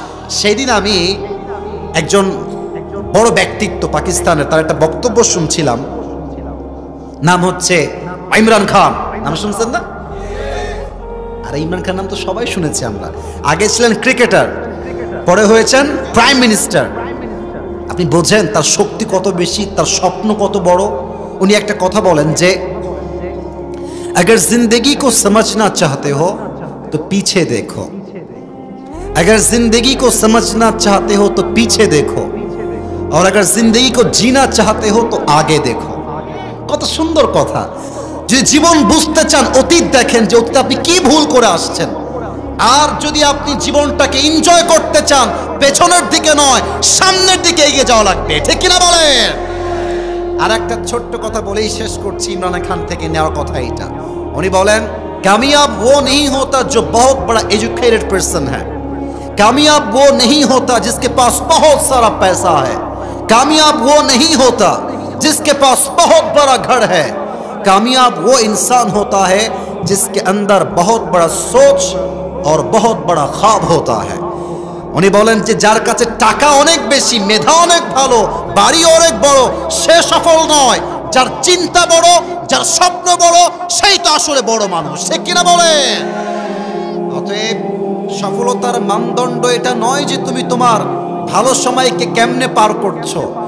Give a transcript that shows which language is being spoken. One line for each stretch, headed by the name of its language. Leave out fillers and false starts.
Bangla: সেদিন আমি একজন বড় ব্যক্তিত্ব পাকিস্তানের, তার একটা বক্তব্য শুনছিলাম, নাম হচ্ছে ইমরান খান। নাম শুনছেন না? আর ইমরান খান নাম তো সবাই শুনেছি আমরা। আগে ছিলেন ক্রিকেটার, পরে হয়েছেন প্রাইম মিনিস্টার। আপনি বোঝেন তার শক্তি কত বেশি, তার স্বপ্ন কত বড়। উনি একটা কথা বলেন যে
Hindi: अगर जिंदगी को समझना चाहते हो तो पीछे देखो, अगर जिंदगी को समझना चाहते हो तो पीछे देखो, और अगर जिंदगी को जीना चाहते हो तो आगे देखो।
Bangla: কত সুন্দর কথা। যদি জীবন বুঝতে চান অতীত দেখেন যে অতীতে আপনি কি ভুল করে আসছেন, আর যদি আপনি জীবনটাকে এনজয় করতে চান পেছনের দিকে নয় সামনের দিকে এগিয়ে যাওয়া লাগবে, ঠিক কিনা বলেন? আর একটা ছোট্ট কথা বলেই শেষ করছি, ইমরান খান থেকে নেওয়ার কথা এটা। উনি বলেন
Hindi: कामयाब वो नहीं होता जो बहुत बड़ा एजुकेटेड पर्सन है, कामयाब वो नहीं होता जिसके पास बहुत सारा पैसा है, कामयाब वो नहीं होता जिसके पास बहुत बड़ा घर है, कामयाब वो इंसान होता है जिसके अंदर बहुत बड़ा सोच और बहुत बड़ा ख्वाब होता है।
Bangla: উনি বলেন যে যার কাছে টাকা অনেক বেশি, মেধা অনেক ভালো, বাড়ি অনেক বড়, সে সফল নয়। যার চিন্তা বড়, যার স্বপ্ন বড়, সেই তো আসলে বড় মানুষ, ঠিক কিনা বলেন? অতএব সফলতার মানদণ্ড এটা নয় যে তুমি তোমার ভালো সময়কে কেমনে পার করছো।